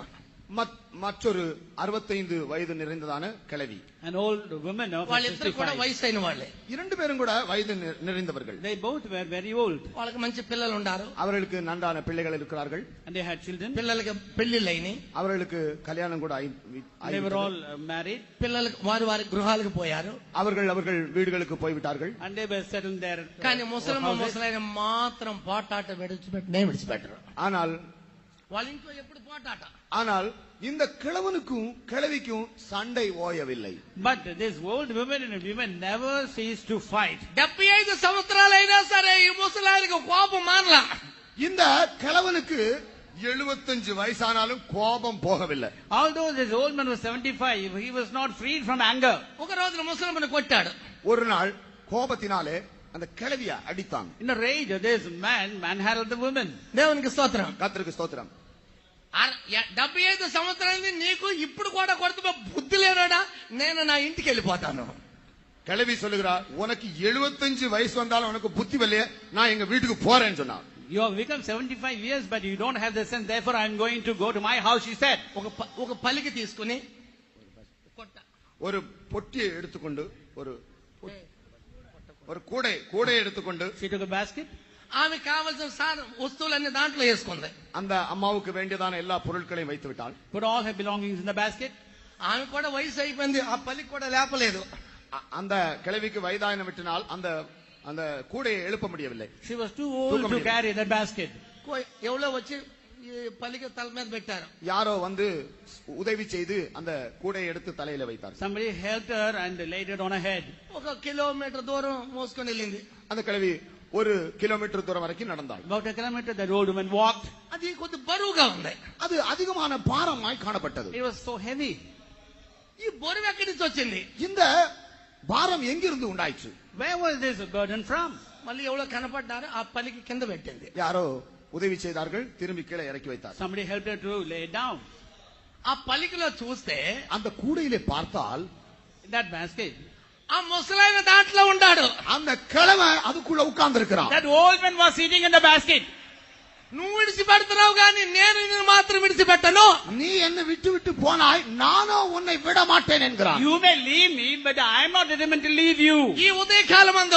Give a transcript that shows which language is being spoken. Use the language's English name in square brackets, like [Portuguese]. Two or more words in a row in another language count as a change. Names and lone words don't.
[Tamil] மற்றொரு 65 வயது நிறைந்ததான கிழவி. [English] an old woman of [Telugu] వాళ్ళిద్దరు కూడా [English] 65. [Telugu] వయసైన వాళ్ళే. [Tamil] இரண்டு பேரும் கூட வயது நிறைந்தவர்கள். [English] They both were very old. [Telugu] వాళ్ళకి మంచి పిల్లలు ఉన్నారు. [Tamil] அவர்களுக்கு நன்றான பிள்ளைகள் இருக்கிறார்கள். [English] And they had children. [Telugu] పిల్లలకి పెళ్లిళ్ళైనాయి. [Tamil] அவர்களுக்கு கல்யாணம் கூட [English] They were all married. [Telugu] పిల్లలకు వారి వారి గృహాలకు పోయారు. [Tamil] அவர்கள் வீடுகளுக்கு போய்விட்டார்கள். [English] And they were settled there. [Telugu] కానీ ముసలైన మాత్రం పోటాట విడిచిపెట్టరు. [Tamil] ஆனால் [Telugu] వాళ్ళ ఇంట్లో ఎప్పుడు పోటాట. [Tamil] ஆனால் இந்த கிழவனுக்கும் கிழவிக்கும் சண்டை ஓயவில்லை. [English] But this old woman and women never ceased to fight. [Telugu] 75 సంవత్సరాలైనా సరే ఈ ముసలాయనకు కోపం మానలా. [Tamil] இந்த கிழவனுக்கு 75 வயசானாலும் கோபம் போகவில்லை. [English] Although this old man was 75, he was not freed from anger. [Telugu] ఒక రోజున ముసలమ్మని కొట్టాడు. [Tamil] ஒரு நாள் கோபத்தினாலே அந்த கிழவிய அடித்தான். [English] In a rage, this man manhandled the woman. [Telugu] దేవునికి స్తోత్రం. [Tamil] கர்த்தருக்கு ஸ்தோத்திரம். [Telugu] 75 సంవత్సరాలది నీకు ఇప్పుడు కూడా కొడుతూ బుద్ధి లేనాడా, నేను నా ఇంటికి వెళ్ళిపోతాను. [Tamil] கிழவி சொல்லுகிறா, உனக்கு 75 வயசு வந்தாலும் உனக்கு புத்தி வரலையே, நான் எங்க வீட்டுக்கு போறேன்னு சொன்னா. [English] You have become 75 years, but you don't have the sense. Therefore, I am going to go to my house, she said. [Telugu] ఒక పలికి తీసుకుని [Tamil] ஒரு பொட்டியை எடுத்துக்கொண்டு ஒரு கூடை எடுத்துக்கொண்டு [English] She took a basket. [Telugu] ఆమె కావలసిన వస్తువులన్నీ దాంట్లో వేసుకుంది. [Tamil] அந்த అమ్మాவுக்கு வேண்டியதான எல்லா பொருட்களையும் வைத்து விட்டாள். [English] Put all her belongings in the basket. [Telugu] ఆమె కూడా వయసు అయిపోయింది, ఆ పలికి కూడా లేపలేదు. [Tamil] அந்த கிழவிக்கு வயதான விட்டினால் அந்த கூடையை எழுப்ப முடியவில்லை. [English] She was too old to carry that basket. [Telugu] ఎవరో వచ్చి ఈ పలికి తల మీద పెట్టారు. [Tamil] யாரோ வந்து உதவி செய்து அந்த கூடையை எடுத்து தலையில வைத்தார். [English] Somebody helped her and laid it on her head. [Telugu] ఒక కిలోమీటర్ దూరం మోసుకొని వెళ్ళింది. [Tamil] அந்த கிழவி 1 கிலோமீட்டர் தூரம் வரைக்கும் நடந்தாள். [English] About a kilometer, that old woman walked. [Telugu] అది కొద్ది బరువుగా ఉంది. [Tamil] அது அதிகமான பாரமாய் காணப்பட்டது. [English] It was so heavy. [Telugu] ఈ బరువు ఎక్కడి నుంచి వచ్చింది? [Tamil] இந்த பாரம் எங்கிருந்து உண்டாயிற்று? [English] Where was this burden from? [Telugu] మళ్ళీ ఎవరో కనపడ్డారు, ఆ పలికి కింద పెట్టింది. [Tamil] யாரோ உதவி செய்தார்கள், திரும்பி கீழே இறக்கி வைத்தார். [English] Somebody helped her to lay it down. [Telugu] ఆ పలికిలో చూస్తే [Tamil] அந்த கூடையிலே பார்த்தால் [English] In that basket, [Telugu] ఆ ముసలాయన దాంట్లో ఉన్నాడు. [Tamil] அந்த கிழவன் அதுக்குள்ள உட்கார்ந்து இருக்கிறான். [English] that old man was sitting in the basket. [Telugu] నువ్వు విడిచిపెడుతున్నావు కానీ నేను నిన్ను మాత్రం విడిచిపెట్టను. [Tamil] நீ என்ன விட்டு விட்டு போனாய், நானோ உன்னை விட மாட்டேன் என்கிறான். [English] You may leave me, but I am not determined to leave you. [Telugu] ఈ ఉదయకాలమందు